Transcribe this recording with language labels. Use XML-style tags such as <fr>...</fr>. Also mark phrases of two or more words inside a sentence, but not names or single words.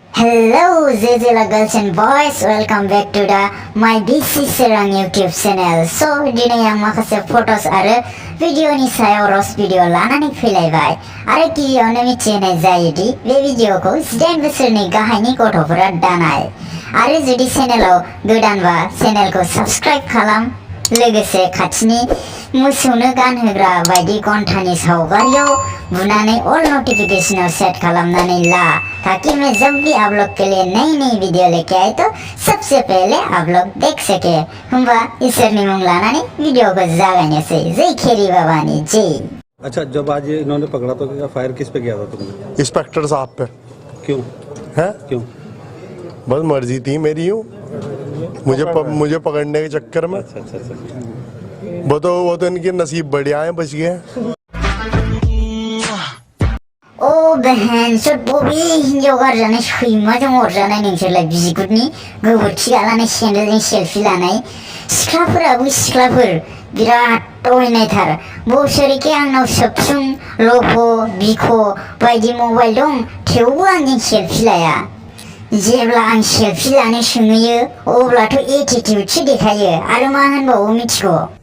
<en>Hello Zezela girls and boys, welcome back to the my BC Swrang YouTube channel. So</en> <brx>dinai ang makase photos आरो भिडियोनि सायाव roast भिडियो लानानै फैलायबाय आरो गिबियावनो मिथिहोनाय जायोदि बे भिडियोखौ 18 बोसोरनि गाहायनि गथ'फोरा दानाय आरो जुदि चेनेलाव गोदानबा चेनेलखौ साबस्क्राइब खालाम लोगोसे खाथिनि मोसौनो गानहोग्रा बायदि घन्टानि सावगारियाव बुनानै</brx> <en>all notification</en> <brx>सेट खालामनानै ला</brx> <hi>ताकि मैं जब भी आप लोग के लिए नई नई वीडियो लेके आए तो सबसे पहले आप लोग देख सके</hi> <brx>होमबा इसोरनि मुं लानानै भिडियोखौ जागायनोसै जय खेरी बाबानि जय।</brx> <hi>अच्छा, जब आज इन्होंने पकड़ा तो क्या फायर किस पे किया था तुमने? इंस्पेक्टर साहब पे। क्यों है? क्यों? बस मर्जी थी मेरी यूं मुझे पकड़ने के चक्कर में। अच्छा। वो तो इनके नसीब बढ़िया है, बच गए।</hi> <brx>ओ बहन सो बबे हिन्जाव गारजानाय सैमाजों अरजानाय नोंसोरलाय बिगुरनि गोबोरखि गालानाय सेन्देलजों सेलफि लानाय सिख्लाफोराबो सिख्लाफोर बिराद टयनायथार बोसोरके आंनाव सबसुं ल'भ बिख बायदि मबाइल दं थेवबो आंजों सेलफि लाया जेब्ला आं सेलफि लानो सोङो अब्लाथ' एटिट्युडसो देखायो आरो मा होनबावो मिथिगौ</brx>